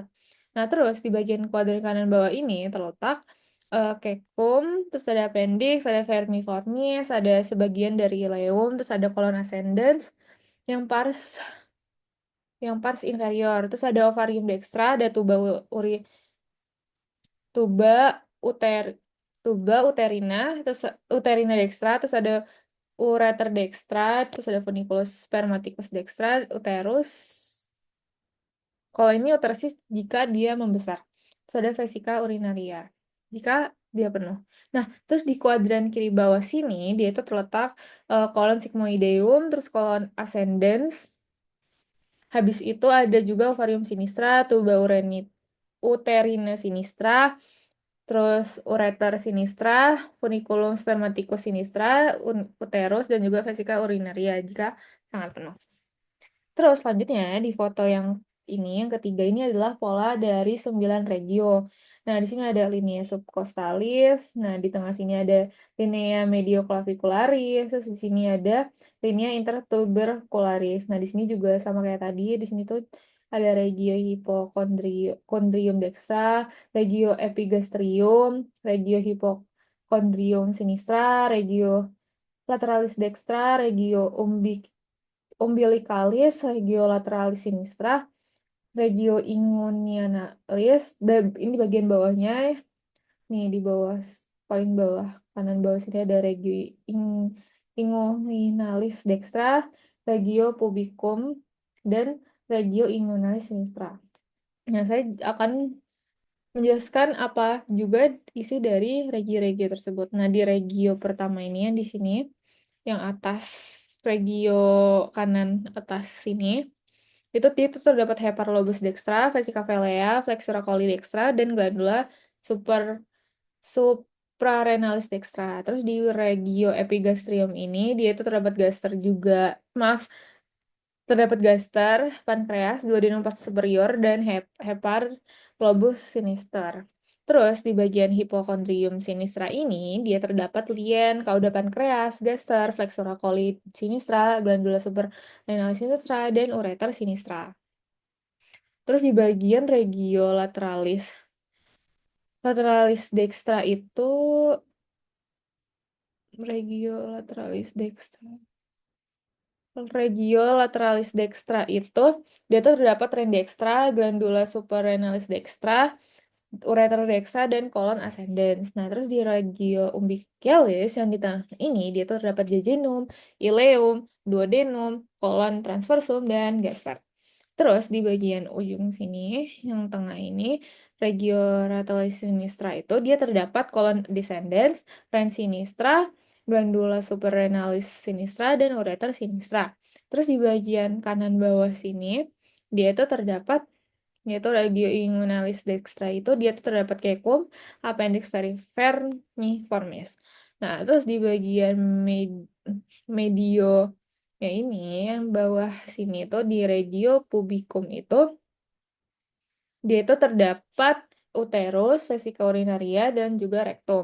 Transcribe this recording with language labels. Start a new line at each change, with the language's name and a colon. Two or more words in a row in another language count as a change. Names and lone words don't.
Indonesian: Nah, terus di bagian kuadran kanan bawah ini terletak cecum, terus ada appendix, ada vermiformis, ada sebagian dari ileum, terus ada kolon ascendens yang pars inferior, terus ada ovarium dextra, ada tuba uter tuba uterina, terus uterina dextra, terus ada ureter dextra, terus ada funiculus spermaticus dextra, uterus. Kalau ini uterusis jika dia membesar. Terus ada vesika urinaria jika dia penuh. Nah, terus di kuadran kiri bawah sini dia itu terletak kolon sigmoideum, terus kolon ascendens. Habis itu ada juga ovarium sinistra, tuba uterina sinistra, terus ureter sinistra, funiculum spermaticus sinistra, uterus, dan juga vesika urinaria jika sangat penuh. Terus selanjutnya di foto yang ini, yang ketiga ini adalah pola dari 9 regio. Nah, di sini ada linea subcostalis, nah di tengah sini ada linea medioclavicularis, terus di sini ada linea intertubercularis. Nah, di sini juga sama kayak tadi, di sini tuh ada regio hypochondrium dextra, regio epigastrium, regio hypochondrium sinistra, regio lateralis dextra, regio umbilicalis, regio lateralis sinistra, regio inguinalis, ini bagian bawahnya ya. Nih di bawah, paling bawah, kanan bawah sini ada regio inguinalis dextra, regio pubicum, dan regio inguinalis sinistra. Nah, saya akan menjelaskan apa juga isi dari regio-regio tersebut. Nah, di regio pertama ini yang di sini, yang atas, regio kanan atas sini, itu terdapat Heparlobus dextra, Vesica velea, Flexura coli dextra, dan glandula suprarenalis dextra. Terus di regio epigastrium ini, dia itu terdapat gaster juga. Maaf, terdapat gaster, pankreas, duodenum superior, dan hepar lobus sinister. Terus di bagian hipokondrium sinistra ini, dia terdapat lien, kauda pankreas, gaster, flexura coli sinistra, glandula suprarenalis sinistra, dan ureter sinistra. Terus di bagian regio lateralis dextra itu regio lateralis dextra. Regio lateralis dextra itu dia tuh terdapat ren dextra, glandula suprarenalis dextra, ureter dextra, dan kolon ascendens. Nah, terus di regio umbilicalis yang di tengah ini dia tuh terdapat jejunum, ileum, duodenum, kolon transversum, dan gaster. Terus di bagian ujung sini, yang tengah ini, regio lateralis sinistra itu dia terdapat kolon descendens, ren sinistra, glandula suprarenalis sinistra, dan ureter sinistra. Terus di bagian kanan bawah sini, dia itu terdapat, yaitu regio inguinalis dextra itu dia tuh terdapat cecum, appendix vermiformis. Nah, terus di bagian medio ya ini yang bawah sini tuh di regio pubicum itu dia itu terdapat uterus, vesika urinaria, dan juga rektum.